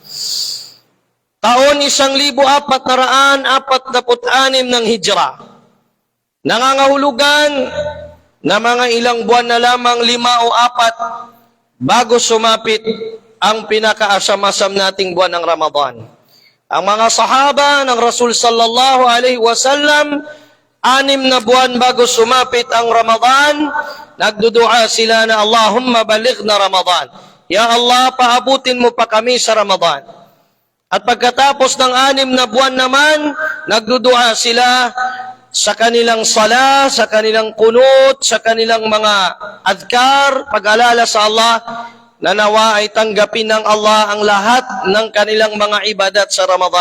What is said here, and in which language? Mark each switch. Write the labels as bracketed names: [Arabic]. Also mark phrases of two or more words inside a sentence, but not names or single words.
[Filipino] Taon 1446 ng Hijra. Nangangahulugan na mga ilang buwan na lamang, 5 o 4, bago sumapit ang pinakaasam-asam nating buwan ng Ramadan. Ang mga sahaba ng Rasul [Arabic] صلى الله عليه وسلم, [Filipino] 6 na buwan bago sumapit ang Ramadan, nagdudua sila na [Arabic] اللهم بلغنا رمضان. يا الله, [Filipino] paabutin mo pa kami sa Ramadan. At pagkatapos ng 6 na buwan naman, nagdudua sila sa kanilang sala, sa kanilang kunut, sa kanilang mga adhkar, pag-alala sa Allah, na nawa ay tanggapin ng Allah ang lahat ng kanilang mga ibadat sa Ramadan.